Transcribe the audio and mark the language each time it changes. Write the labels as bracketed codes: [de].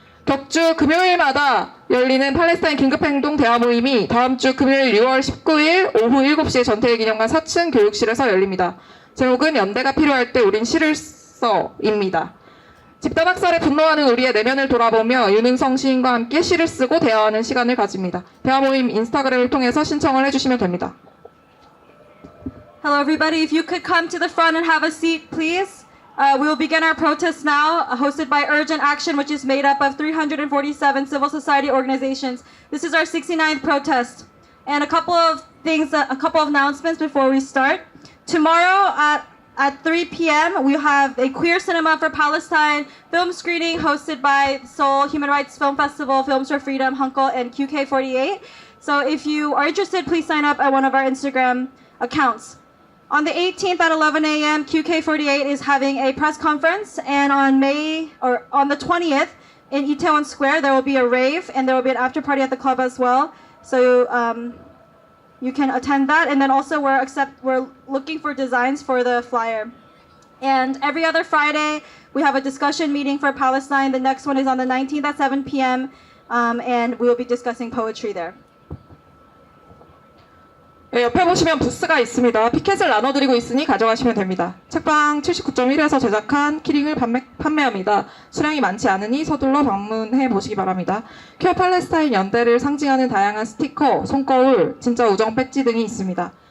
[ko] 격주 금요일마다 열리는 팔레스타인 긴급행동 대화 모임이 다음 주 금요일 6월 19일 오후 7시에 전태일 기념관 4층 교육실에서 열립니다. 제목은 연대가 필요할 때 우린 시를 써입니다. 집단 학살에 분노하는 우리의 내면을 돌아보며 윤은성 시인과 함께 시를 쓰고 대화하는 시간을 가집니다. 대화 모임 인스타그램을 통해서 신청을 해주시면 됩니다. [en] Hello, everybody. If you could come to the front and have a seat, please. We will begin our protest now, hosted by Urgent Action, which is made up of 347 civil society organizations. This is our 69th protest. And a couple of announcements before we start. Tomorrow at 3 p.m., we have a Queer Cinema for Palestine film screening hosted by Seoul Human Rights Film Festival, Films for Freedom, Hunkel, and QK48. So if you are interested, please sign up at one of our Instagram accounts. On the 18th at 11 a.m., QK48 is having a press conference, and on the 20th in Itaewon Square, there will be a rave, and there will be an after party at the club as well. So you can attend that, and then also we're looking for designs for the flyer. And every other Friday, we have a discussion meeting for Palestine. The next one is on the 19th at 7 p.m., and we will be discussing poetry there. [ko] 네, 옆에 보시면 부스가 있습니다. 피켓을 나눠드리고 있으니 가져가시면 됩니다. 책방 79.1에서 제작한 키링을 판매합니다. 수량이 많지 않으니 서둘러 방문해 보시기 바랍니다. 퀴어 팔레스타인 연대를 상징하는 다양한 스티커, 손거울, 진짜 우정 배지 등이 있습니다.